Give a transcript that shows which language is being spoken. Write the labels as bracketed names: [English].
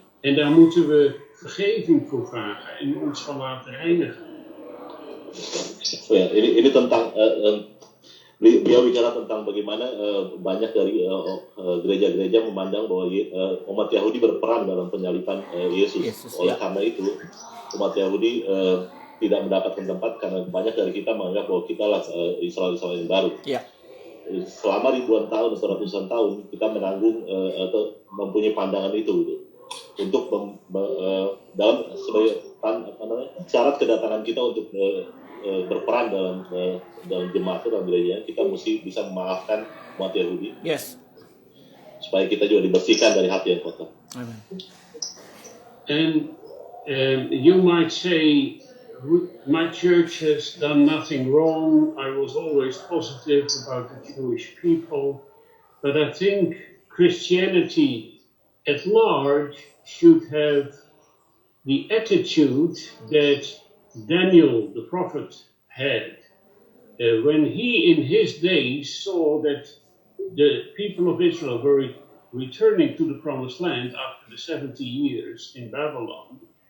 [Dutch] En daar moeten we vergeving voor vragen en ons van laten reinigen. [Indonesian] Ya, ini tentang beliau bicara tentang bagaimana banyak dari gereja-gereja memandang bahwa umat Yahudi berperan dalam penyaliban Yesus. Oleh karena itu, umat Yahudi tidak mendapatkan tempat karena banyak dari kita menganggap bahwa kita lah Israel yang baru. [English] Yeah. [Indonesian] Selama ribuan tahun atau ratusan tahun kita menanggung atau mempunyai pandangan itu untuk dalam sebagai syarat kedatangan kita untuk berperan dalam jemaat dalam gereja, kita mesti bisa memaafkan umat Yahudi. [English] Yes. [Indonesian] Supaya kita juga dibersihkan dari hati yang kotor. [English] Amen. And you might say, my church has done nothing wrong. I was always positive about the Jewish people, but I think Christianity at large should have the attitude that Daniel, the prophet, had when he in his days saw that the people of Israel were returning to the promised land after the 70 years in Babylon.